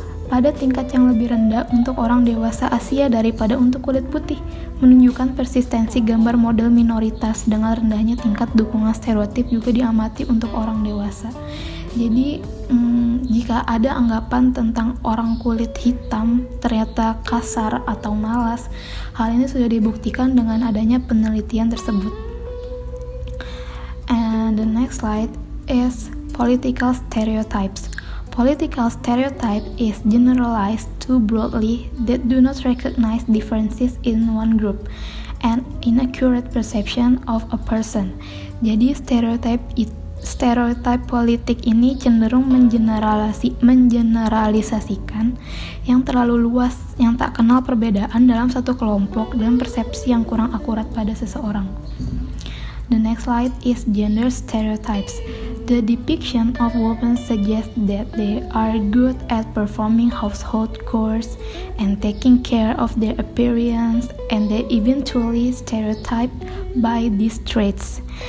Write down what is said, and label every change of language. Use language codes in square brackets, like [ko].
[id] pada tingkat yang lebih rendah untuk orang dewasa Asia daripada untuk kulit putih, menunjukkan persistensi gambar model minoritas dengan rendahnya tingkat dukungan stereotip juga diamati untuk orang dewasa. Jadi jika ada anggapan tentang orang kulit hitam ternyata kasar atau malas, hal ini sudah dibuktikan dengan adanya penelitian tersebut. [en] And the next slide is political stereotypes. Political stereotype is generalized too broadly that do not recognize differences in one group and inaccurate perception of a person. [id] Jadi stereotip politik ini cenderung mengeneralisasikan yang terlalu luas, yang tak kenal perbedaan dalam satu kelompok dan persepsi yang kurang akurat pada seseorang. [en] The next slide is gender stereotypes. The depiction of women suggests that they are good at performing household chores and taking care of their appearance, and they eventually stereotyped by these traits.